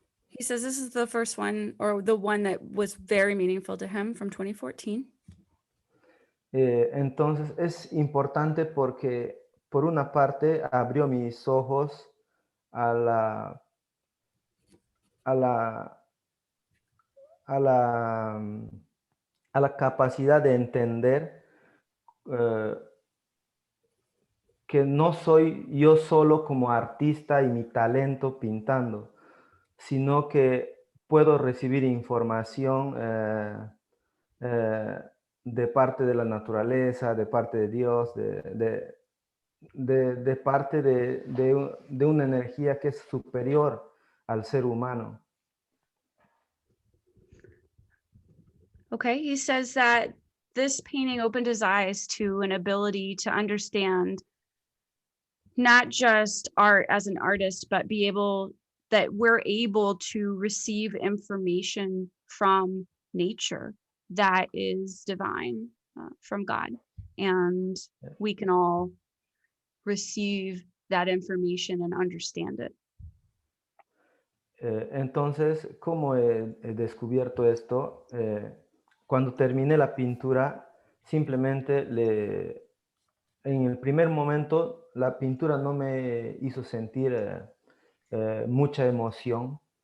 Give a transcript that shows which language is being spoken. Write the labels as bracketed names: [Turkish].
[English] He says this is the first one or the one that was very meaningful to him from 2014. [Spanish] Entonces es importante porque, por una parte, abrió mis ojos a la, a la, a la, a la capacidad de entender que no soy yo solo como artista y mi talento pintando, sino que puedo recibir información de parte de la naturaleza, de parte de Dios, de parte de una energía que es superior al ser humano. [English] Okay, he says that this painting opened his eyes to an ability to understand not just art as an artist, but that we're able to receive information from nature that is divine, from God. And we can all receive that information and understand it. [Spanish] Entonces, ¿cómo he descubierto esto? Cuando terminé la pintura, simplemente en el primer momento la pintura no me hizo sentir mucha emoción.